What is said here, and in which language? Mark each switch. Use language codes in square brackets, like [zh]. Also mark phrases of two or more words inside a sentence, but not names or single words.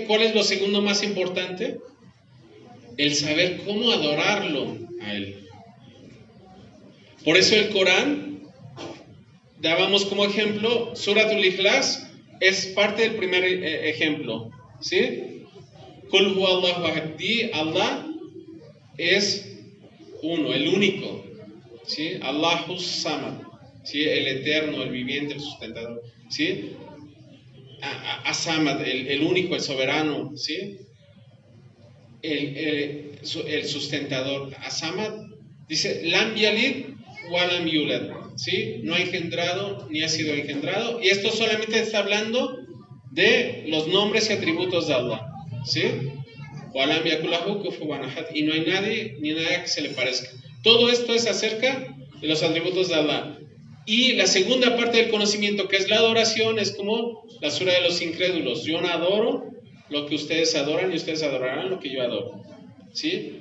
[es] ¿Cuál es lo segundo más importante? El saber cómo adorarlo a Él. Por eso el Corán, dábamos como ejemplo, Suratul Ikhlas es parte del primer ejemplo, ¿sí? [ar] قل هو الله أحد, [es] Allah es uno, el único, ¿sí? [ar] الله الصمد, ¿sí? [es] El eterno, el viviente, el sustentador, ¿sí? As-Samad, el único, el soberano, ¿sí? El sustentador. As-Samad dice, [ar] لم يلد ولم يولد, [es] ¿sí? No ha engendrado ni ha sido engendrado. Y esto solamente está hablando de los nombres y atributos de Allah, ¿sí? [ar] ولم يكن له كفوا أحد, [es] y no hay nadie ni nada que se le parezca. Todo esto es acerca de los atributos de Allah. Y la segunda parte del conocimiento, que es la adoración, es como la sura de los incrédulos. Yo no adoro lo que ustedes adoran y ustedes adorarán lo que yo adoro, ¿sí?